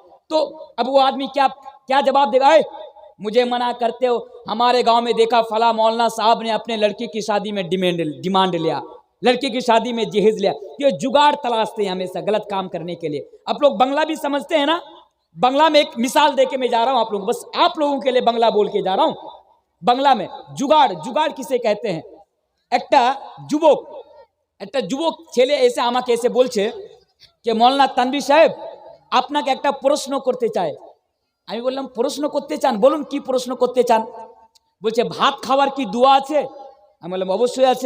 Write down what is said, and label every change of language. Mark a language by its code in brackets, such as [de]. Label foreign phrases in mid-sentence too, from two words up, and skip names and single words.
[ur] تو اب وہ آدمی کیا جواب دے گا؟ اے مجھے منع کرتے ہو، ہمارے گاؤں میں دیکھا فلاں مولانا صاحب نے اپنے لڑکی کی شادی میں ڈیمانڈ لیا، لڑکی کی شادی میں جہیز لیا۔ یہ جگاڑ تلاشتے ہیں ہمیشہ غلط کام کرنے کے لیے۔ آپ لوگ بنگلہ بھی سمجھتے ہیں نا؟ بنگلہ میں ایک مثال دے کے میں جا رہا ہوں، آپ لوگوں کے لیے بنگلہ بول کے جا رہا ہوں۔ بنگلہ میں جگاڑ کسے کہتے ہیں؟ [bn] একটা যুবক ছেলে এসে আমাকে এসে বলছে যে মৌলানা তানভীর সাহেব, আপনাকে একটা প্রশ্ন করতে চাই। আমি বললাম প্রশ্ন করতে চান, বলুন কি প্রশ্ন করতে চান। বলছে ভাত খাওয়ার কি দোয়া আছে? আমি বললাম অবশ্যই আছে।